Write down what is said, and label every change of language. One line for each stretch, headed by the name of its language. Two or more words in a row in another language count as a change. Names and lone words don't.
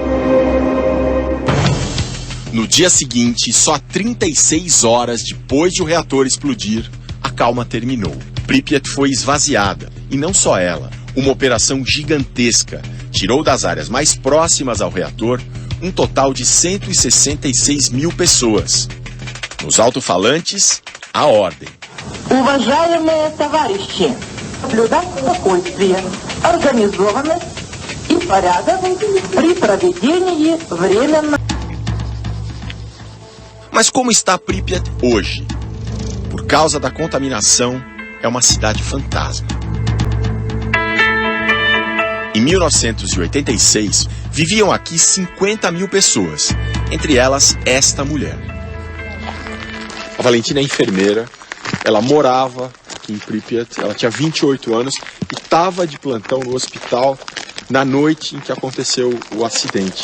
Portuguese: No dia seguinte, só 36 horas depois de o reator explodir, a calma terminou. Pripyat foi esvaziada, e não só ela. Uma operação gigantesca tirou das áreas mais próximas ao reator um total de 166 mil pessoas. Nos alto-falantes, a ordem.
Russian: Уважаемые товарищи, соблюдать спокойствие, организованность и порядок при проведении временно.
Portuguese: Mas como está Pripyat hoje? Por causa da contaminação, é uma cidade fantasma. Em 1986, viviam aqui 50 mil pessoas, entre elas esta mulher. A Valentina é enfermeira, ela morava aqui em Pripyat, ela tinha 28 anos e estava de plantão no hospital na noite em que aconteceu o acidente.